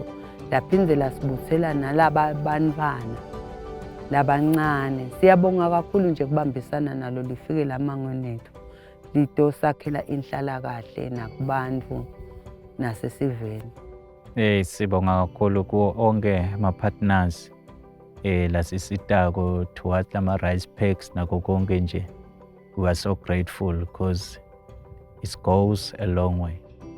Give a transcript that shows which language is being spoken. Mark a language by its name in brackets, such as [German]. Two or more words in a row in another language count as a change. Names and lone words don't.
[Swati] Laphindze lasibuthela nalaba bantwana labancane. Siyabonga kakhulu nje kubambisana nalo lifike lamangweni wethu litosakhela inhlalakahle nakubantu nasesiveni. Sibonga kakhulu kuwo onke ama-partners lasisitako towards lama- [English] rice packs [Swati] nakho konke nje. [English] We are so grateful because it goes a long way.